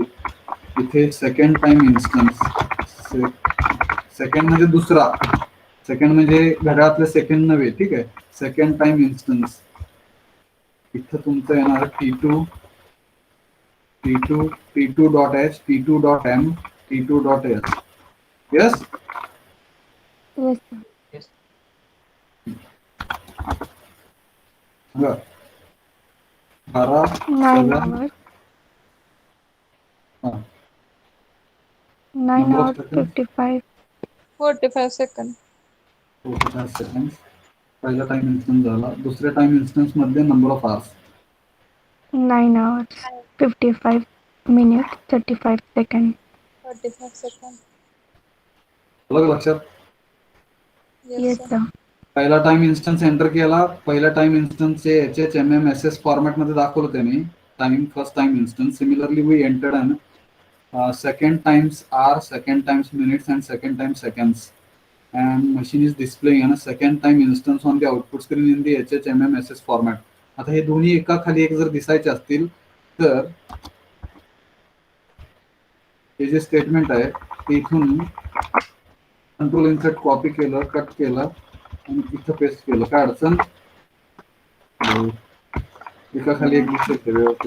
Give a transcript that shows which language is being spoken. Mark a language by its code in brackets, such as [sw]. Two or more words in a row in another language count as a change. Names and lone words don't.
[mr] इथे [en] second time instance, [mr] सेकंड म्हणजे दुसरा, सेकंड म्हणजे घड्याळातले सेकंड नव्हे, ठीक आहे. [en] second time instance [mr] इथं तुमचं येणार T2, T2.h, T2.m, T2.s. [en] yes. Yes, sir. yes. 9 hours, 9 Number of hours seconds 55 [mr] 45 सेकंद. [en] 45 seconds. [mr] पहिला [en] time instance [mr] झाला. दुसऱ्या [en] time instance [mr] मध्ये [en] number of hours 9 hours 55 minutes 35 seconds. [mr] 45 सेकंद. अलग लक्षात. [en] yes Yes, सर. sir. [mr] पहिला [en] time instance enter [mr] केला. पहिला [en] time instance HHMMSS format [mr] मध्ये दाखवलं त्याने [en] time first time instance. similarly we entered अन second times hour, second times minutes, and second times seconds. And machine is displaying a second time instance on the output screen in the HHMMSS format. [mr] आता हे दोन्ही एका खाली एक जर दिसायचे असतील तर हे जे स्टेटमेंट आहे ते इथून [en] control insert copy [mr] केलं, कट केलं आणि इथं पेस्ट केलं. काय अडचण? एका खाली एक दिसते व्यवस्थित.